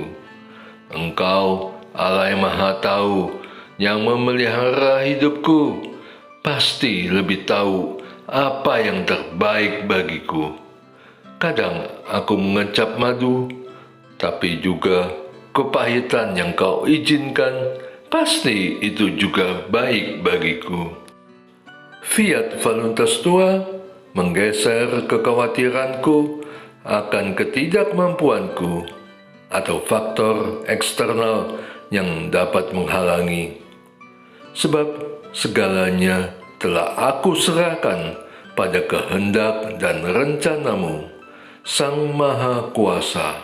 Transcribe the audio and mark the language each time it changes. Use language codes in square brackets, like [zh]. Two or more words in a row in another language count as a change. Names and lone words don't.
[id] Engkau, Allah yang Maha Tahu, yang memelihara hidupku, pasti lebih tahu apa yang terbaik bagiku. Kadang aku mengecap madu, tapi juga kepahitan yang kau izinkan, pasti itu juga baik bagiku. [la] Fiat voluntas tua [id] menggeser kekhawatiranku akan ketidakmampuanku atau faktor eksternal yang dapat menghalangi. Sebab segalanya telah aku serahkan pada kehendak dan rencanamu, Sang Maha Kuasa.